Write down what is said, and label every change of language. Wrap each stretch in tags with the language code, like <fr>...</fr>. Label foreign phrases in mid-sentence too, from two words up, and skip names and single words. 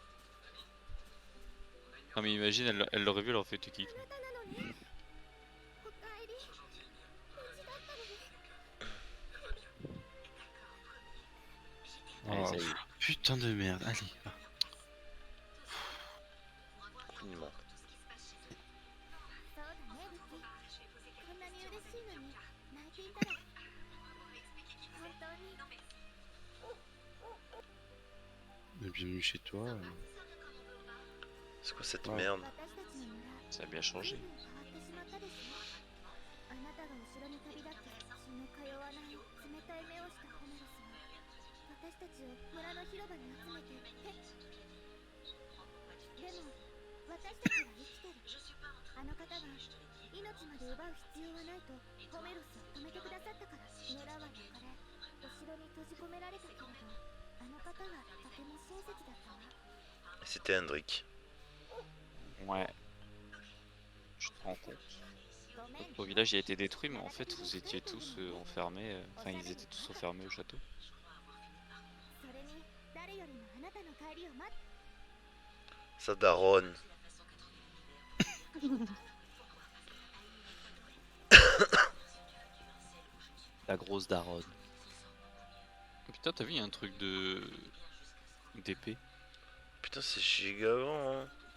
<fr>Non mais imagine, elle l'aurait vu, elle aurait fait t'es qui toi? Allez, Oh, ça y est. putain de merde. Allez, va. Coup de main.</fr> <ja>そうだねルキこんなに嬉しいのに泣いていたら本当に</ja> <fr>Bienvenue chez toi. C'est quoi cette Ouais. merde?</fr> <ja>私たちの村</ja> <fr>Ça a bien changé.</fr> <ja>随分変わってしまったでしょあなたが後ろに旅立って血の通わない冷たい目をしたホメロスは私たちを村の広場に集めてでも私たちは生きてるあの方が命まで奪う必要はないとホメロスを止めてくださったから村は焼かれお城に閉じ込められたけれどあの方はとても親切だったわ</ja> <fr>Et c'était Hendrik. Ouais. Je te rends compte.</fr> <ja>ごめん</ja> <fr>Notre village a été détruit, mais en fait vous étiez tous enfermés. Enfin, ils étaient tous enfermés au château.</fr> <ja>それに誰よりもあなたの帰りを待って</ja> <fr>Sa daronne. La grosse daronne. Putain, t'as vu, il y a un truc d'épée. Putain, c'est giga grand, hein.</fr>